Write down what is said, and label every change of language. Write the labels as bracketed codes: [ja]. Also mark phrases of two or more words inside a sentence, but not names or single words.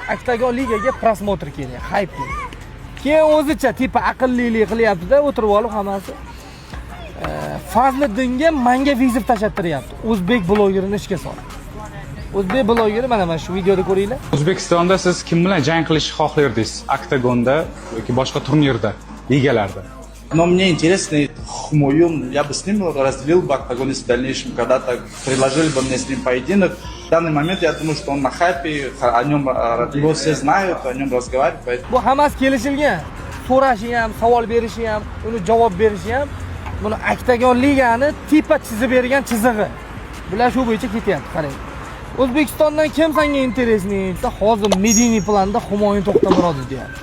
[uz] Oktagon ligaga prosmotr kerak, hype kerak. Keyin o'zicha tipa aqllilik qilyapti-da, o'tirib olib hammasi. Fazliddinga menga vizib tashlattiryapti. O'zbek blogerini ishga soldi. O'zbek blogeri mana shu videoda ko'ringlar. O'zbekistonda siz kim bilan jang qilishni xohlardingiz? Oktagonda yoki boshqa turnirda, ligalarda? [ru] Но мне интересно, Хмоюн, я бы с ним разделил бы октагон, в дальнейшем когда-то предложили бы мне с ним поединок. В данный момент я думаю, что он на хайпе, о нем его все знают, о нем разговаривают. Поэтому... [uz] Bu hammasi kelishilgan. So'rashi ham, savol berishi ham, uni javob berishi ham. Buni Oktagon ligani tipa chizib bergan chizig'i. Bular shu bo'yicha ketyapti, qarang. O'zbekistondan kim senga interesniy? Hozir Mediniy planda Humoyun To'xtamurodov deyapti.